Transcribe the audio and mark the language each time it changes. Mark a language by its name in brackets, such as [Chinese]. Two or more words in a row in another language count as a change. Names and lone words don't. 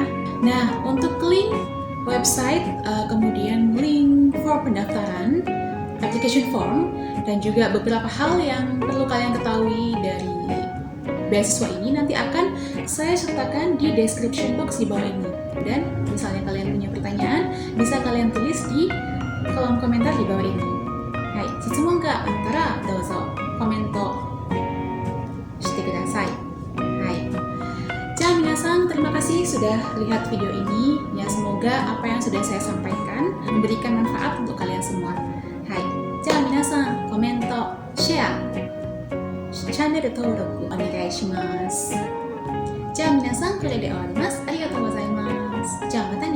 [Indonesian] Nah, untuk link website, kemudian link form pendaftaran, [English] application form, [Indonesian] dan juga beberapa hal yang perlu kalian ketahui dari beasiswa ini nanti akan saya sertakan di [English] description box [Indonesian] di bawah ini. Dan misalnya kalian punya pertanyaan, bisa kalian tulis di kolom komentar di bawah ini. [Japanese] はい、質問があったらどうぞコメントしてください。はい. [Indonesian] Minasan, terima kasih sudah lihat video ini. Ya, semoga apa yang sudah saya sampaikan memberikan manfaat untuk kalian semua. [Japanese] はい。皆さん、コメント, [English] share, channel [Japanese] 登録お願いします。じゃあ皆さんこれで終わります。ありがとうございます。じゃあ